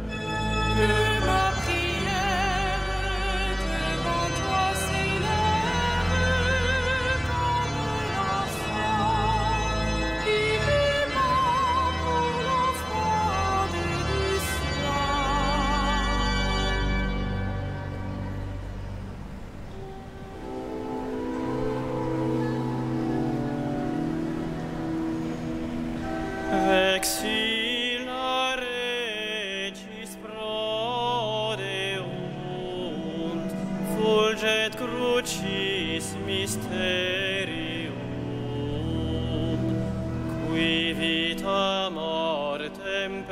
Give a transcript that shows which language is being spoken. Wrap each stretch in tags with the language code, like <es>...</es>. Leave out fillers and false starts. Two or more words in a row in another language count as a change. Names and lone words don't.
<fr>Que ma prière devant toi s'élève comme l'encens, et mes mains pour l'offrande du soir.</fr> <la>Vexilla regis prodeunt, fulget crucis mysterium, qui vita mortem</la>